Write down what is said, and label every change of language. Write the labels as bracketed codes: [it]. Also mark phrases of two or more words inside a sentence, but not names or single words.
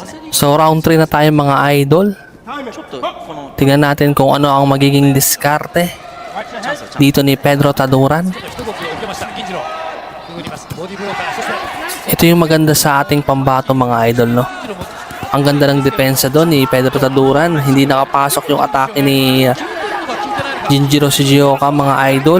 [tl] So round 3 na tayo mga idol. [ja] ちょっとこの [tl] Tingnan natin kung ano ang magiging diskarte [ja] チャンスはチャンス [tl] dito ni Pedro Taduran. Ito yung maganda sa ating pambato mga idol, no? Ang ganda ng depensa doon ni Pedro Taduran. Hindi nakapasok yung atake ni Jinjiro Sugioka mga idol.